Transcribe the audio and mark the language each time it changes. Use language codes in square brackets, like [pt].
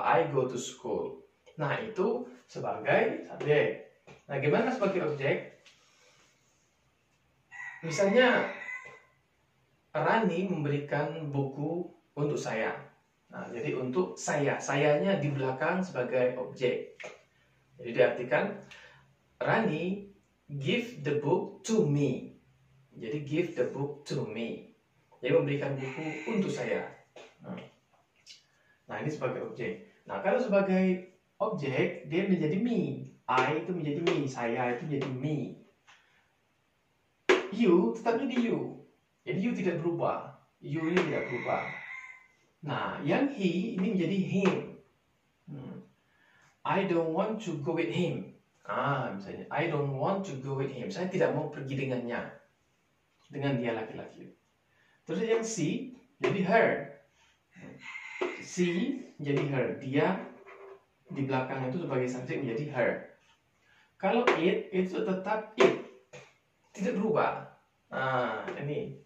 [en] I go to school. [id] Nah, itu sebagai subjek. Nah, gimana sebagai objek? Misalnya Rani memberikan buku untuk saya. Nah, jadi untuk sayanya di belakang sebagai objek. Jadi diartikan [en] Rani give the book to me. [id] Jadi [en] give the book to me. [id] Jadi memberikan buku untuk saya. Nah, ini sebagai objek. Nah, kalau sebagai objek dia menjadi me. I itu menjadi me, saya itu menjadi me. You tetap jadi you. Jadi you tidak berubah. You ini tidak berubah. Nah, yang he ini menjadi him. [en] I don't want to go with him. Misalnya, I don't want to go with him. [id] Saya tidak mau pergi dengannya. Dengan dia laki-laki. Terus yang she jadi her. She jadi her. Dia di belakang itu sebagai subjek menjadi her. Kalau it itu tetap it. Tidak berubah. Ini.